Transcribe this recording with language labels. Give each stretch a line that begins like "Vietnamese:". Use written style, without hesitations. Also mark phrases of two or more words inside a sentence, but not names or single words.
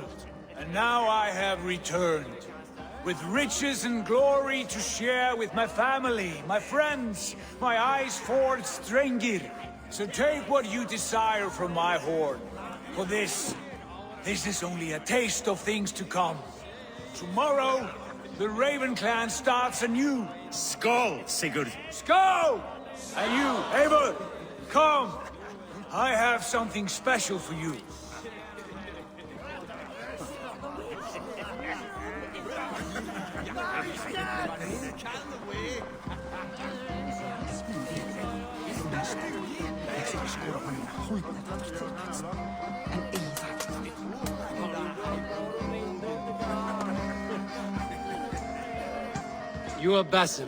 English: And now I have returned, with riches and glory to share with my family, my friends, my eyes-forged Strengir. So take what you desire from my hoard. For this is only a taste of things to come. Tomorrow, the Raven clan starts anew. Skål, Sigurd. Skål! And you, Eivor, come. I have something special for you. You are Basim.